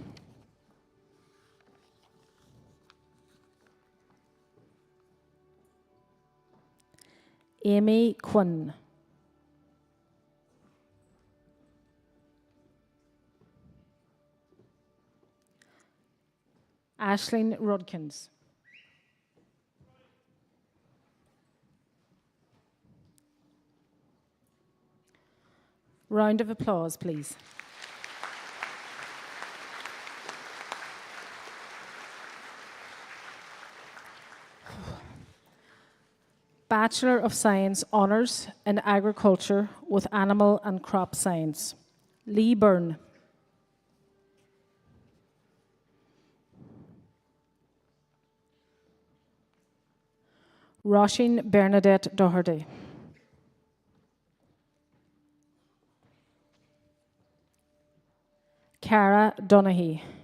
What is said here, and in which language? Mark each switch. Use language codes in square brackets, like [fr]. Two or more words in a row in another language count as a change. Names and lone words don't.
[en] Amy Quinn. Aisling Rudkins. Round of applause, please. Bachelor of Science Honours in Agriculture with Animal and Crop Science, Lee Byrne. Roisin Bernadette Doherty. Cara Donaghy.